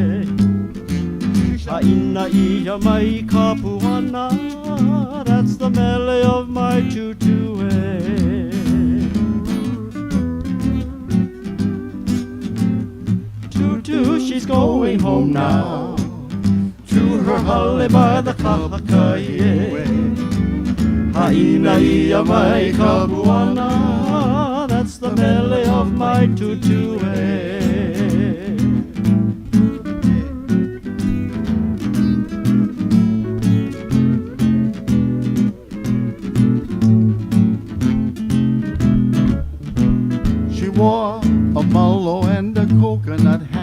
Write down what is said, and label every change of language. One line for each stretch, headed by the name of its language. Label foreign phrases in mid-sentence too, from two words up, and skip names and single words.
Hawaiian: Aina ia mai kapuana,
English: that's the mele of my tutu. Tutu, she's going home now to her hale by the kahakai.
Hawaiian: Aina ia mai kapuana,
English: that's the mele of my tutu. She wore a mallow and a coconut hat.